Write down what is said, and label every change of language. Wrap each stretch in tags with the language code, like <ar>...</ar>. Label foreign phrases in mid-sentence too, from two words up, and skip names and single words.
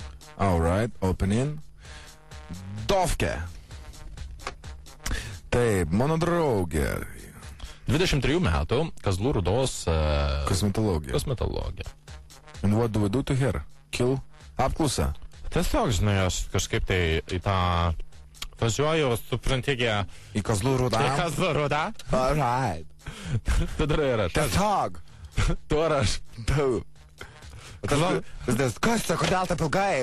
<en>Alright, open in.</en> <lt>Dovke. Taip, mano draugė. 23 metų, Kazlų Rūdos Kosmetologija.</lt> <en>And what do we do to her? Kill?</en> <lt>Apklausa? Tiesiog, žinai, aš kažkaip tai į tą važiuoju, suprantigė. Į Kazlų Rūdą? Į Kazlų Rūdą?</lt> <en>Alright.</en> <lt>Tu darai ir aš. Tiesiog. Tu ar aš. Tu. Kas čia, kodėl taip ilgai?</lt>